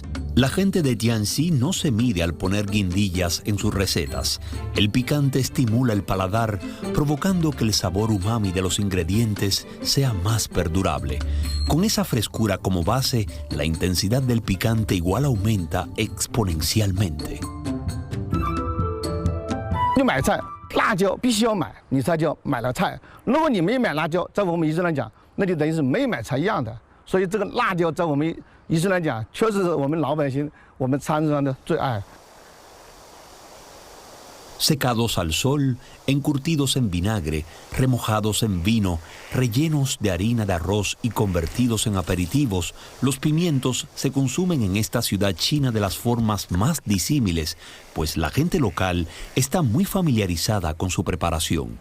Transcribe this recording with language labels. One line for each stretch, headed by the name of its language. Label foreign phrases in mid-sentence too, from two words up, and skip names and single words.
Spanish: La gente de Jiangxi no se mide al poner guindillas en sus recetas. El picante estimula el paladar, provocando que el sabor umami de los ingredientes sea más perdurable. Con esa frescura como base, la intensidad del picante igual aumenta exponencialmente.
Chinese: 你买菜，辣椒必须要买，你才叫买了菜。如果你没买辣椒，在我们伊斯兰讲，那就等于是没买菜一样的。所以这个辣椒在我们伊斯兰讲，确实是我们老百姓、我们餐桌上的最爱。
Spanish: Secados al sol, encurtidos en vinagre, remojados en vino, rellenos de harina de arroz y convertidos en aperitivos, los pimientos se consumen en esta ciudad china de las formas más disímiles, pues la gente local está muy familiarizada con su preparación.